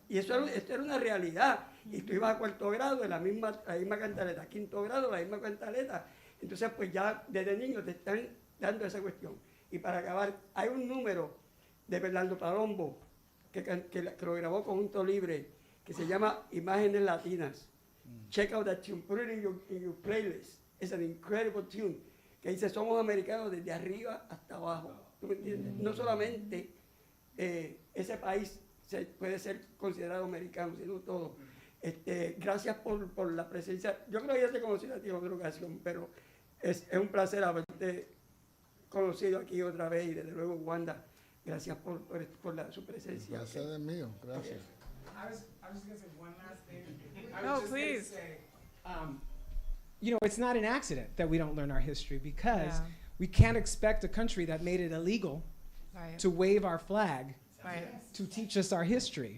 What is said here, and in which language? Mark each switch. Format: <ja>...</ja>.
<es>Y esto era una realidad. Y tú ibas a cuarto grado en la misma cantaleta, quinto grado la misma cantaleta. Entonces, pues ya desde niño te están dando esa cuestión. Y para acabar, hay un número de Fernando Palombo que lo grabó con un libre que se llama Imágenes Latinas.</es> <en>Check out that tune, put it in your playlist. It's an incredible tune.</en> <es>Que dice, somos americanos desde arriba hasta abajo. ¿Tú me entiendes? No solamente ese país puede ser considerado americano, sino todo. Gracias por la presencia. Yo creo que ya te conocí a ti en otra ocasión, pero es un placer haberte conocido aquí otra vez y desde luego Wanda, gracias por su presencia. Gracias de mío, gracias.</es> <en>I was just going to say one last thing. No, please. You know, it's not an accident that we don't learn our history because Yeah. we can't expect a country that made it illegal Right. to wave our flag Right. to teach us our history.</en>